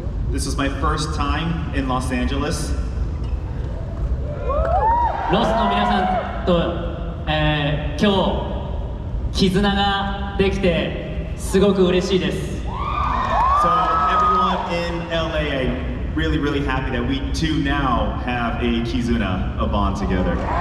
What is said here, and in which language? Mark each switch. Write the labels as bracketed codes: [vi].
[en] This is my first time in Los Angeles. [ja] ロスの皆さんと、今日絆ができてすごく嬉しいです。 [en] So everyone in LA, I'm really happy that we too now have a Kizuna, a bond together.